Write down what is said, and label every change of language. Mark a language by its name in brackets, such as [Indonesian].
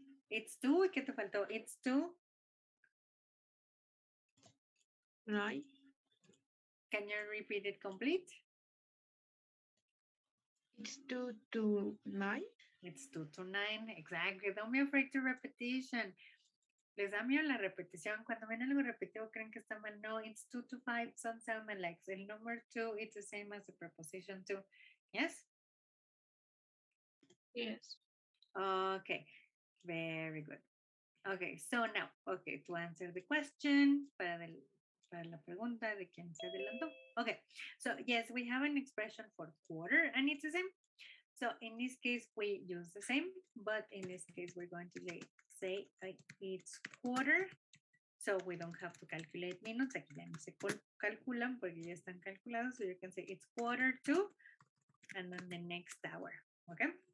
[English] It's 2. [Spanish] ¿Qué te faltó? [English] It's 2. 9. Can you repeat it complete? It's 2 to 9. It's 2 to 9. Exactly. Don't be afraid to repetition. [Spanish] Les da miedo la repetición. Cuando ven algo repetido, creen que está mal. [English] No, it's 2 to 5. Some sound like el number 2. It's the same as the preposition 2. Yes? Yes. Okay. Very good. Okay, so now, okay, to answer the question, [Spanish] para la pregunta de quién se adelantó. [English] Okay, so yes, we have an expression for quarter and it's the same. So in this case, we use the same, but in this case, we're going to say it's quarter. So we don't have to calculate minutes. [Spanish] Aquí ya no se calculan porque ya están calculados. [English] So you can say it's quarter to, and then the next hour, okay?